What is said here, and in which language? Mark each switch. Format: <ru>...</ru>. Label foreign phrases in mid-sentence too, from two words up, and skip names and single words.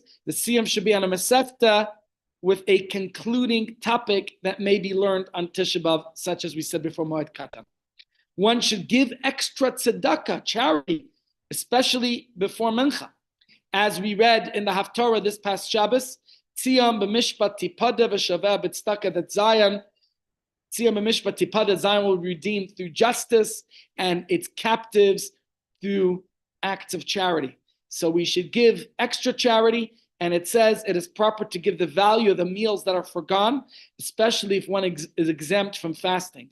<en>The siyum should be on a Masechta with a concluding topic that may be learned on Tisha B'Av, such as we said before, Moed Katan. One should give extra tzedakah, charity, especially before Mincha. As we read in the Haftorah this past Shabbos,</en> <he>Tziyam b'mishpat tipada v'shaveh b'tzedakah,</he> <en>that Zion,</en> <he>Tziyam b'mishpat tipada,</he> <en>Zion will be redeemed through justice and its captives through acts of charity. So we should give extra charity, and it says it is proper to give the value of the meals that are forgone, especially if one is exempt from fasting.</en>